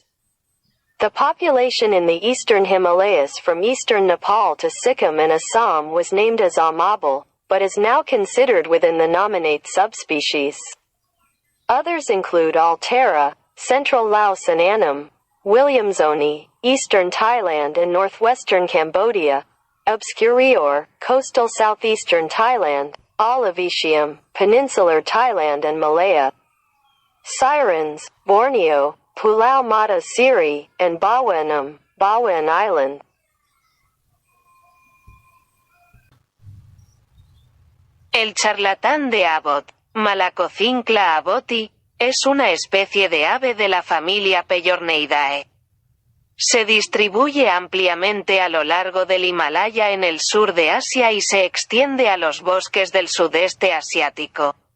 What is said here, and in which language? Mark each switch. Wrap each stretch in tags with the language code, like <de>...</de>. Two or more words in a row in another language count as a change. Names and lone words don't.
<en>The population in the eastern Himalayas from eastern Nepal to Sikkim and Assam was named as Amabal, but is now considered within the nominate subspecies. Others include Altera, central Laos and Annam, Williamsoni, eastern Thailand and northwestern Cambodia, Obscurior, coastal southeastern Thailand, Olivetium, peninsular Thailand and Malaya, Sirens, Borneo, Pulau Mata Siri, and Bawenam, Bawen Island.</en> <es>El charlatán de Abbott, Malacocincla abbotti, es una especie de ave de la familia Pellorneidae. Se distribuye ampliamente a lo largo del Himalaya en el sur de Asia y se extiende a los bosques del sudeste asiático.</es>